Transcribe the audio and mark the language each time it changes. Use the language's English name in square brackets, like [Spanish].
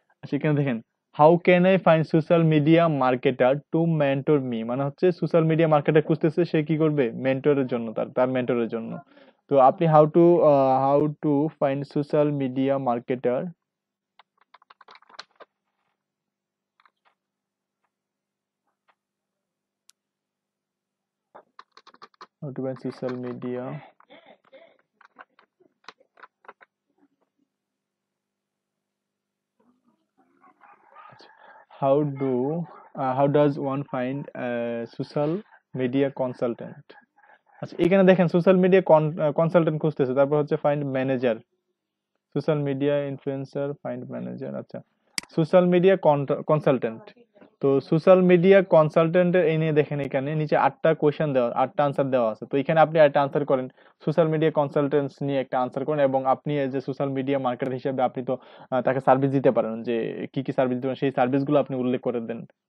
[Bangla] সেখানে দেখেন [English] how can I find social media marketer to mentor me, [Bangla] মানে হচ্ছে সোশ্যাল মিডিয়া মার্কেটার খুঁজতেছে সে কি করবে মেন্টরের জন্য, তার মেন্টরের জন্য। তো আপনি [English] How to find social media marketer how to find social media how does one find a social media consultant। [Bangla] আচ্ছা এখানে দেখেন সোশ্যাল মিডিয়া কনসালটেন্ট খুঁজতেছে, তারপর হচ্ছে find manager, social media influencer, find manager. আচ্ছা সোশ্যাল মিডিয়া কনসালটেন্ট, তো social media কনসালটেন্টের এই নিয়ে দেখেন এখানে নিচে 8টা কোয়েশ্চেন দেওয়া, 8টা আনসার দেওয়া আছে। তো এখানে আপনি একটা আনসার করেন, সোশ্যাল মিডিয়া কনসালটেন্টস নিয়ে একটা আনসার করেন, এবং আপনি as a social media marketer হিসেবে আপনি তো তাকে সার্ভিস দিতে পারেন, যে কি কি সার্ভিস দিতে পারেন সেই সার্ভিসগুলো আপনি উল্লেখ করে দেন।